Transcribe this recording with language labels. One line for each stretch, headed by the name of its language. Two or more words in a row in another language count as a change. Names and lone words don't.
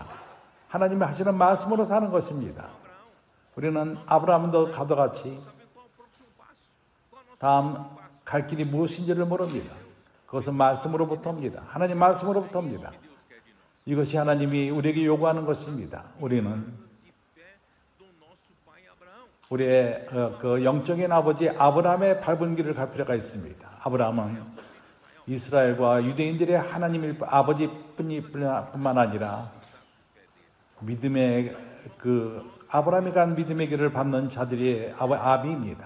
Korean: 하나님이 하시는 말씀으로 사는 것입니다. 우리는 아브라함도 가도 같이 다음 갈 길이 무엇인지를 모릅니다. 그것은 말씀으로부터입니다. 하나님 말씀으로부터입니다. 이것이 하나님이 우리에게 요구하는 것입니다. 우리는
Portuguese: do nosso pai Abraão.
Korean: 우리의 그 영적인 아버지 아브라함의 밟은 길을 갈 필요가 있습니다. 아브라함은 이스라엘과 유대인들의 하나님일 아버지뿐만 아니라 믿음의 그 아브라함이 간 믿음의 길을 밟는 자들의 아비입니다.